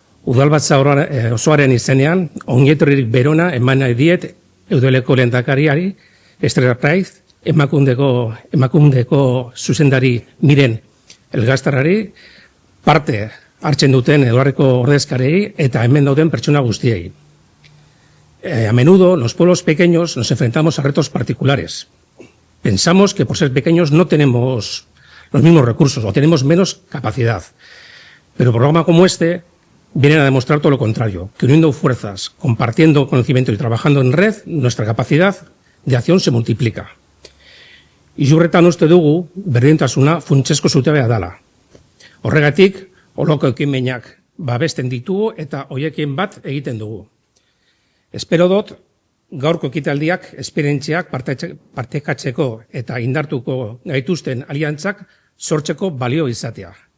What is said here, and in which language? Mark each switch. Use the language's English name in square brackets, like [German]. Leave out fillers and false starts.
[Basque] Udalbatza osoaren izenean, ongietorririk berona eman nahi diet Eudeleko lehendakariari, Estrella Praiz, emakundeko zuzendari Miren Elgaztarrari, parte hartzen duten Eduarreko ordezkarei eta hemen dauden pertsona guztiei. [Spanish] A menudo los pueblos pequeños nos enfrentamos a retos particulares. Pensamos que por ser pequeños no tenemos los mismos recursos o tenemos menos capacidad. Pero programas como este vienen a demostrar todo lo contrario, que uniendo fuerzas, compartiendo conocimiento y trabajando en red, nuestra capacidad de acción se multiplica. [Basque] Izurretan uste dugu berdintasuna funtsezko zutabea dela. Horregatik, holoko ekimenak babesten ditugu eta hoiekin bat egiten dugu. Espero dut, gaurko ekitaldiak esperientziak partekatzeko eta indartuko gaituzten aliantzak sortzeko balio izatea.